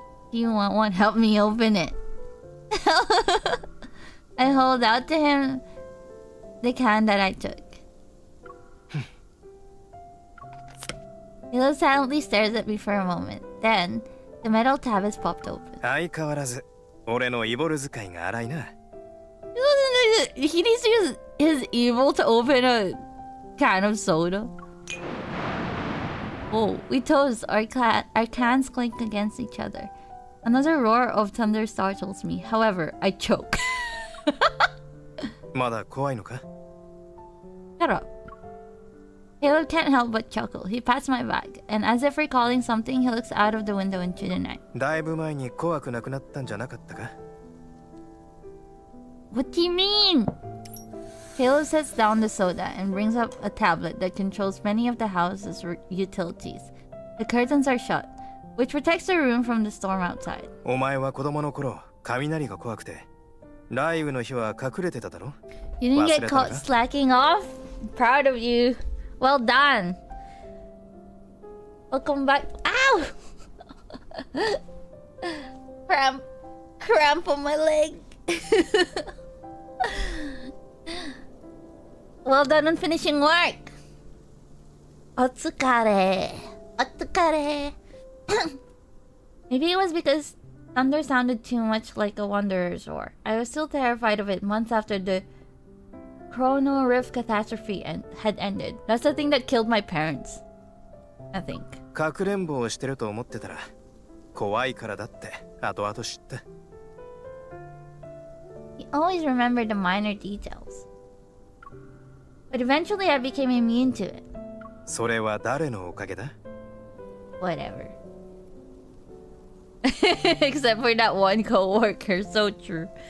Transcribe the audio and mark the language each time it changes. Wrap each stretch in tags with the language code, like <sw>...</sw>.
<en>Do you want one? Help me open it. I hold out to him the can that I took. Caleb silently stares at me for a moment. Then, the metal tab is popped open.</en> <ja>相変わらず俺のイボル使いが荒いな。</ja> <en>He needs to use his evil to open a can of soda. Oh, we toast. Our cans clink against each other. Another roar of thunder startles me. However, I choke.</en> <ja>まだ怖いのか？</ja> <en>Shut up. Caleb can't help but chuckle. He pats my back, and as if recalling something, he looks out of the window into the night.</en> <ja>だいぶ前に怖くなくなったんじゃなかったか？</ja> <en>What do you mean? Caleb sets down the soda and brings up a tablet that controls many of the house's utilities. The curtains are shut, which protects the room from the storm outside.</en> <ja>お前は子供の頃、雷が怖くて、雷雨の日は隠れてただろ？</ja> <en>You didn't get caught slacking off? Proud of you. Well done. Welcome back. Ow! Cramp on my leg. Well done on finishing work.</en> <ja>Otsukare. Otsukare.</ja> <en>Maybe it was because thunder sounded too much like a wanderer's roar. I was still terrified of it months after the Chrono Rift catastrophe had ended. That's the thing that killed my parents, I think.</en> <ja>かくれんぼをしてると思ってたら、怖いからだって後々知った。</ja> <en>He always remembered the minor details. But eventually I became immune to it.</en> <ja>それは誰のおかげだ？</ja> <en>Whatever. Except for that one coworker, so true.</en>